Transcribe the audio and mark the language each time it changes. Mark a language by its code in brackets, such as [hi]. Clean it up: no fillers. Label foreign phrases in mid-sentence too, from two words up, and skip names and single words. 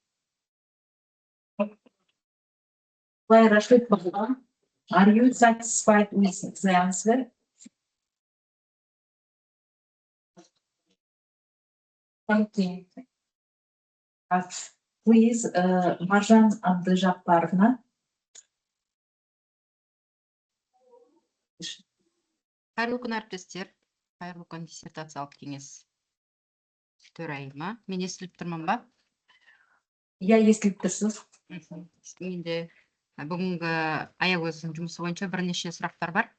[en] Well, Rashid, are you satisfied with the answer? Okay. Please, Marjan Abdujabbarovna. [kk] Қайырлы күн әріптестер, қайырлы күн диссертациялық кеңес төрайымы. Мен естіліп тұрмын ба? Я естіліп тұрсыз. Менде бүгінгі Аягоздың жұмысы бойынша бірнеше сұрақтар бар.